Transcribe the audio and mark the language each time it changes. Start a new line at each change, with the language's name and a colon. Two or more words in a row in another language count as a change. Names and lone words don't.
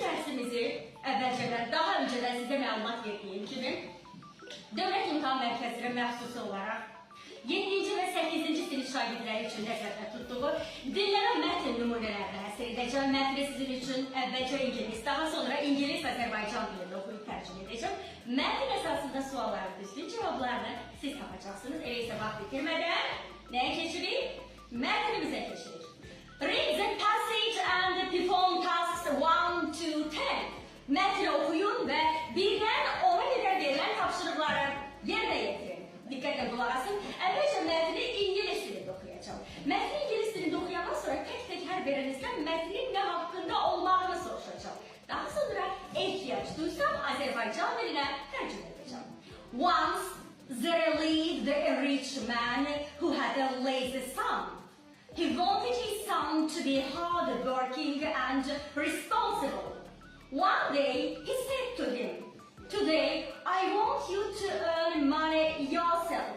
Azerbaijani: dərsimizi əvvəlcədən, daha öncədən sizə məlumat verdiyim kimi, Dövlət İmtahan Mərkəzinə məxsusi olaraq 7-ci və 8-ci sinif şagirdləri üçün nəzərdə tutduğu dinlərə mətn nümunələrini həsr edəcəm. Mətni sizin üçün əvvəlcə ingilis, daha sonra ingilis Azərbaycan dilində oxuyub tərcümə edəcəm. Mətn əsasında sualların düzgün cavablarını siz tapacaqsınız. Elə isə vaxt bitirmədən nəyə keçirik? Mətnimizə keçirik.
English: Read the passage and perform tasks 1 to 10.
Azerbaijani: Mətni oxuyun və 1-dən 10-a qədər verilən tapşırıqları yerinə yetirin. Diqqətlə qulaq asın. Əvvəlcə mətni ingilis dilində oxuyacağım. Mətni ingilis dilində oxuyandan sonra tək-tək hər birinizdən mətnin nə haqqında olmağını soruşacağım. Daha sonra ehtiyac duysam Azərbaycan dilinə tərcümə edəcəm.
English: Once there lived a rich man who had a lazy son. He wanted his son to be hard-working and responsible. One day he said to him, "Today I want you to earn money yourself.